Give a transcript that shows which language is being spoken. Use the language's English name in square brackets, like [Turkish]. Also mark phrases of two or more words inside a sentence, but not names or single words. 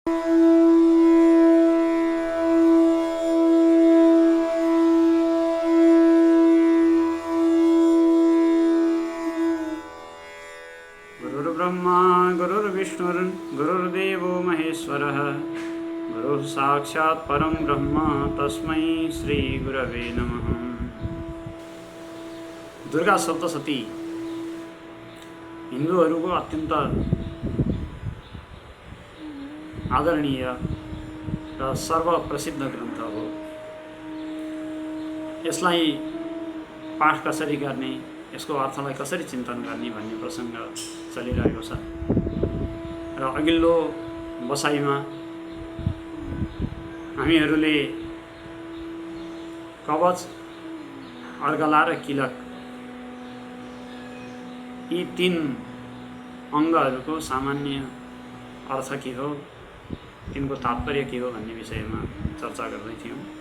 [Sanskrit] गुरुर्ब्रह्मा गुरुर्विष्णुर् गुरुर्देवो महेश्वरः गुरुः साक्षात् परं ब्रह्म तस्मै श्री गुरवे नमः। [Nepali] दुर्गा सप्तशती हिन्दूहरूको अत्यन्त आदरणीय र सर्वप्रसिद्ध ग्रन्थ हो। यसलाई पाठ कसरी गर्ने, यसको अर्थलाई कसरी चिन्तन गर्ने भन्ने प्रसङ्ग चलिरहेको छ र अघिल्लो बसाइमा हामीहरूले कवच, अर्गला र किलक यी तीन अङ्गहरूको सामान्य अर्थ के हो, तिनको तात्पर्य के हो भन्ने विषयमा चर्चा गर्दै थियौँ।